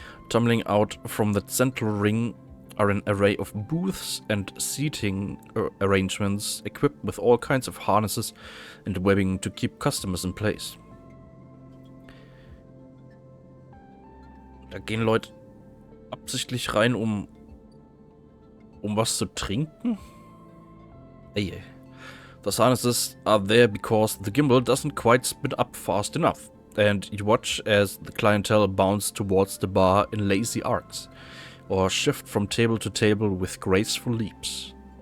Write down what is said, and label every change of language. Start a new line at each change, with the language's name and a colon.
English: Tumbling out from the central ring are an array of booths and seating arrangements equipped with all kinds of harnesses and webbing to keep customers in place.
German: Da gehen Leute absichtlich rein, um was zu trinken? Ey.
English: The harnesses are there because the gimbal doesn't quite spin up fast enough, and you watch as the clientele bounce towards the bar in lazy arcs, or shift from table to table with graceful leaps.